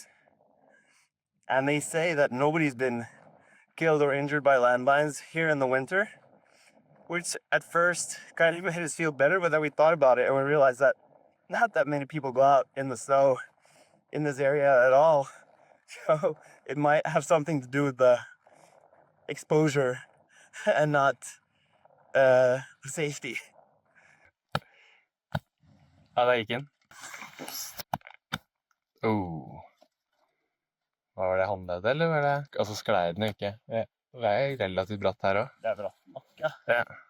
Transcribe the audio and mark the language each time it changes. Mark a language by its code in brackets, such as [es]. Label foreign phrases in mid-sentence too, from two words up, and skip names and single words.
[en] And they say that nobody's been killed or injured by landmines here in the winter, which at first kind of made us feel better, but then we thought about it and we realized that not that many people go out in the snow in this area at all. So it might have something to do with the exposure and not safety. [no] Ja, der gikk den. Var det håndleddet, eller var det... Altså, sklei den ikke. Det er relativt bratt her også. Det er bratt nok, ja. Ja.